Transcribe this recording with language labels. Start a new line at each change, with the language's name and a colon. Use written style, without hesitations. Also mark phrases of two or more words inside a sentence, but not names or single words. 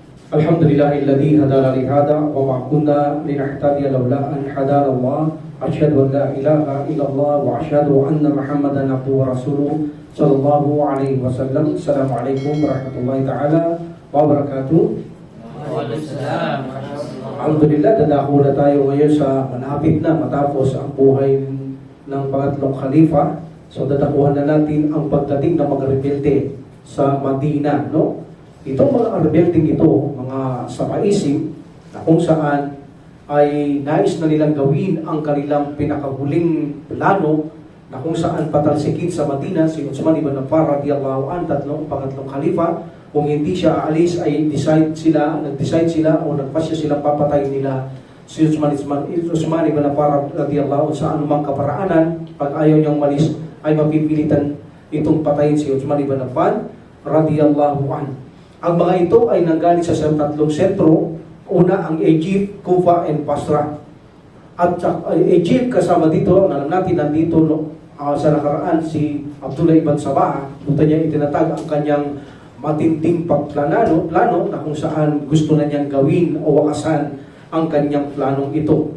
Arabic: الحمد لله الذي هدانا لهذا وما كنا لنهتدي لولا أن هدانا الله. أشهد أن لا إله إلا الله وأشهد أن محمدا عبده ورسوله صلى الله عليه وسلم. السلام عليكم ورحمة الله تعالى وبركاته. Waalaikumsalam. Alhamdulillah,
Filipino: dadako na tayo ngayon sa malapit na matapos ang buhay ng pangatlong khalifa. So dadakuhan na natin ang pagdating ng mga rebelde sa Madina, no? Itong mga rebeldeng ito, mga samaisip, na kung saan ay nais na nilang gawin ang kanilang pinakahuling plano, na kung saan patalsikin sa Madina si Uthman ibn Affan
Arabic: رضي الله عنه,
Filipino: pangatlong khalifa. Kung hindi siya aalis ay nag-decide sila o nagpasya silang papatayin nila si Uthman ibn Affan
Arabic: رضي الله عنه
Filipino: sa anumang kaparaanan. Pag ayaw niyang malis ay mapipilitan itong patayin si Uthman ibn Affan
Arabic: رضي الله عنه.
Filipino: Ang mga ito ay nanggaling sa tatlong sentro. Una, ang Egypt, Kufa, and Basra. At Egypt, kasama dito, alam natin, nandito sa nakaraan si Abdullah ibn Sabah. Punta niya itinatag ang kanyang matinding pagplano na kung saan gusto na niyang gawin o wakasan ang kanyang planong ito.